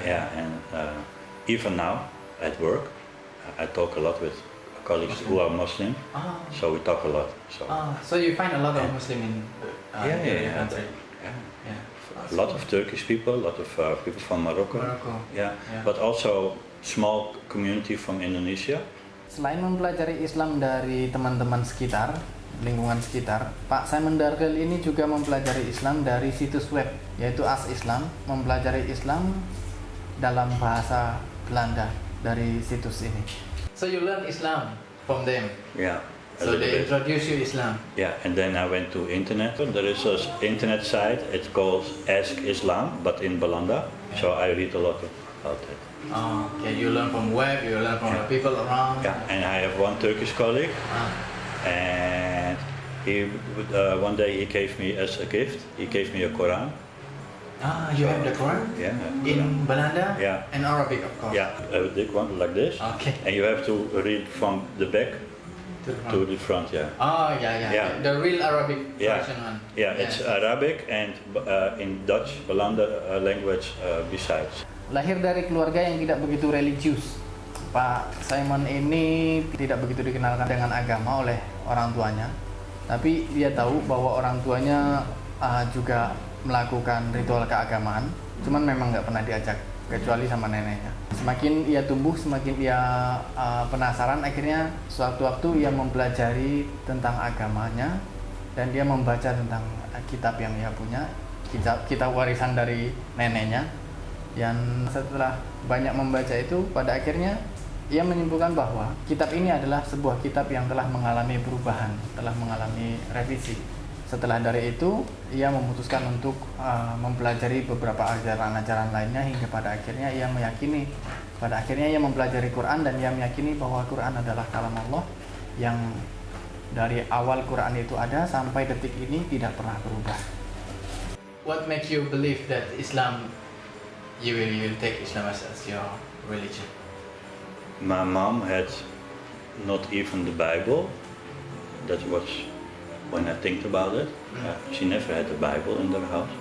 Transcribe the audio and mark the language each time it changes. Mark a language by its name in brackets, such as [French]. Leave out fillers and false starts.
[English] Yeah, and even now at work, I talk a lot with colleagues who are Muslim, so we talk a lot. So you find a lot of Muslim in your country? Yeah. A lot of Turkish people, a lot of people from Morocco. Yeah, but also small community from Indonesia. [Indonesian] Selain mempelajari Islam dari teman-teman sekitar, lingkungan sekitar, Pak Simon Dargel ini juga mempelajari Islam dari situs web, yaitu As Islam, mempelajari Islam dalam bahasa Belanda dari situs ini. [English] So you learn Islam from them? Yeah. So they introduce you Islam? Yeah, and then I went to internet. There is an internet site, it's called Ask Islam, but in Belanda. So I read a lot about it. Oh, okay, you learn from web, you learn from the people around. Yeah, and I have one Turkish colleague, and he one day he gave me as a gift. He gave me a Quran. You have the Quran? Yeah. In Belanda? Yeah. And Arabic, of course. Yeah, a big one like this. Okay. And you have to read from the back to the front, yeah. Oh, yeah. The real Arabic Yeah. version one. Yeah, it's Arabic and in Dutch, Hollanda language besides. [Indonesian] Lahir dari keluarga yang tidak begitu religius. Pak Simon ini tidak begitu dikenalkan dengan agama oleh orang tuanya. Tapi dia tahu bahwa orang tuanya juga melakukan ritual keagamaan. Cuman memang nggak pernah diajak, kecuali sama neneknya. Semakin ia tumbuh, semakin ia penasaran. Akhirnya suatu waktu ia mempelajari tentang agamanya dan dia membaca tentang kitab yang ia punya, kitab warisan dari neneknya. Dan setelah banyak membaca itu, pada akhirnya ia menyimpulkan bahwa kitab ini adalah sebuah kitab yang telah mengalami perubahan, telah mengalami revisi. Setelah dari itu, ia memutuskan untuk mempelajari beberapa ajaran-ajaran lainnya hingga pada akhirnya ia meyakini, pada akhirnya ia mempelajari Quran dan ia meyakini bahwa Quran adalah kalam Allah yang dari awal Quran itu ada sampai detik ini tidak pernah berubah. [English] What makes you believe that Islam, you will take Islam as your religion? My mom had not even the Bible. That was when I think about it. She never had a Bible in their house.